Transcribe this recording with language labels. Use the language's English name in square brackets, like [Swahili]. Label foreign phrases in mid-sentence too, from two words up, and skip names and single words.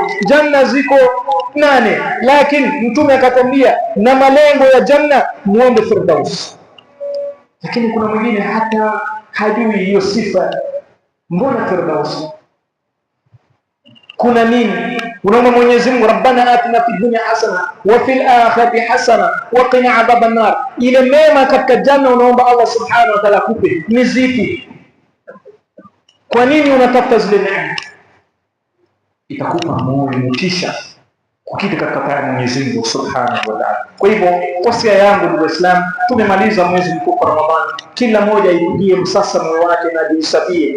[Swahili] Janna ziko 8, lakini Mtume akatwambia na malengo ya janna muombe Firdaus. Lakini kuna mwingine hata hajui hiyo sifa. Mbona Firdaus? Kuna nini? Unaomba Mwenyezi Mungu, [Arabic] ربنا آتنا في الدنيا حسنة وفي الآخرة حسنة وقنا عذاب النار. [Swahili] Ile mema katika janna unaomba [Arabic] الله سبحانه وتعالى [Swahili] kupe ni zipi? Kwa nini unatafuta zile neema? Itakupa moyo motisha kukita katika taa ya Mwenyezi Mungu [Arabic] سبحانه وتعالى. [Swahili] Kwa hivyo wasia yangu ndugu Waislamu, tumemaliza mwezi mtukufu wa Ramadhani, kila mmoja ipigie msasa moyo wake na ajihesabie.